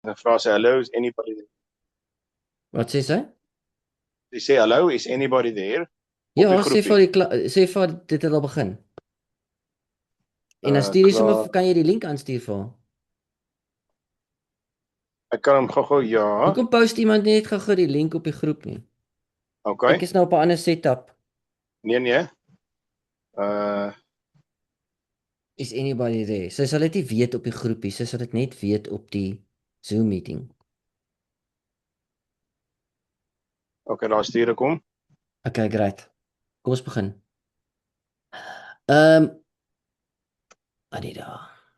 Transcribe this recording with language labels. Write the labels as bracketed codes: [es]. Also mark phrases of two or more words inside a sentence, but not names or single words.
[af] Dan vra sy, [en] hello, is anybody there? [af] Wat sê sy? Sy sê, [en] hello, is anybody there? [af] Op Ja, die sê vir groepie. die sê vir haar dit het al begin. En dan stuur jy sommer Klaar. kan jy die link aanstuur vir haar. Ek kan hom gou-gou, ja. Hoekom post iemand net gou-gou die link op die groep nie? Ek Okay. is nou op 'n ander setup. Nee, nee. Uh, [en] Is anybody there? [af] Sy sal dit nie weet op die groepie, sy sal dit net weet op die Zoom meeting. okay, daar stuur ek hom. [en] Okay, great. [af] Kom ons begin. Ehm, Anita.